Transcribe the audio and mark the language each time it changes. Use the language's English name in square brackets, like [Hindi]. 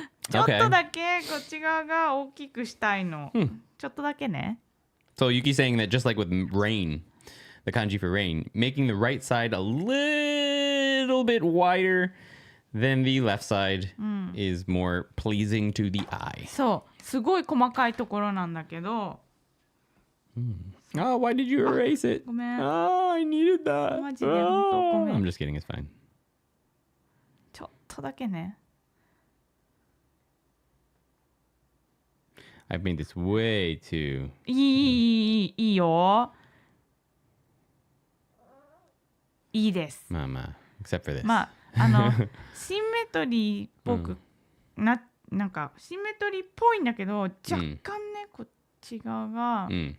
[Japanese] ちょっとだけこっち側が大きくしたいの。ちょっとだけね。 [English] So Yuki's saying that just like with rain, the kanji for rain, making the right side a little bit wider than the left side is more pleasing to the eye. [Japanese] そう、すごい細かいところなんだけど。 [English] Oh, why did you erase it? [Japanese] ごめん。 [English] Oh, I needed that. [Japanese] マジで本当ごめん。 [English] I'm just kidding, it's fine. [Japanese] ちょっとだけね。 [English] I've made this way too. [Japanese] いいよ。いいです。 [English] まあ、except for this. [Japanese] まあ、シンメトリーっぽくなんかシンメトリーっぽいんだけど若干ね、こっち側が